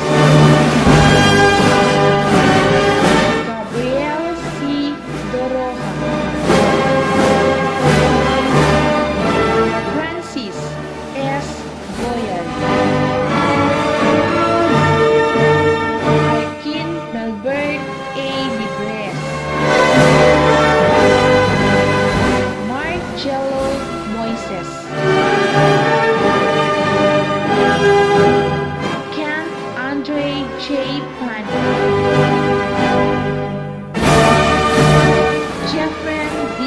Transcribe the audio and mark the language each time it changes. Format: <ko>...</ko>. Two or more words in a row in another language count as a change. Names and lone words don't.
<en>Gabriel C. Doroja. Francis S. Boyan. Arkin Melbert A. Libres. Mark Jello Moises. Kent Andre J. Pani. Jeffrey D.</en>